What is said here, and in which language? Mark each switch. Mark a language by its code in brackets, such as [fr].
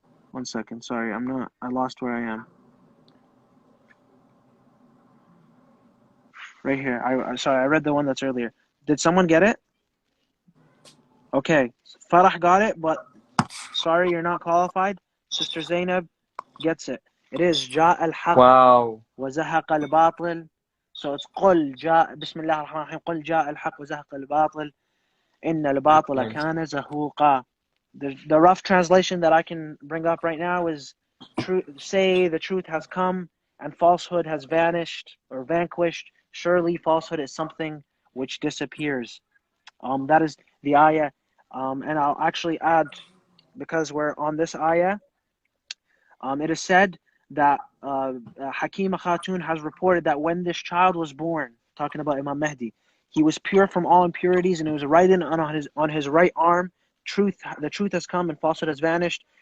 [en] 1 second, sorry, I lost where I am. Right here. Sorry, I read the one that's earlier. Did someone get it? Okay, Farah got it, but sorry, you're not qualified. Sister Zainab gets it. It is [ar] جاء الحق وزهق الباطل. [en] So it's [ar] قل جاء بسم الله الرحمن الرحيم قل جاء الحق وزهق الباطل إن الباطل كان زهوقا. [en] The rough translation that I can bring up right now is say the truth has come and falsehood has vanished or vanquished. Surely falsehood is something which disappears. That is the ayah. And I'll actually add, because we're on this ayah, it is said that Hakima Khatun has reported that when this child was born, talking about Imam Mahdi, he was pure from all impurities, and it was written on his right arm, the truth has come and falsehood has vanished.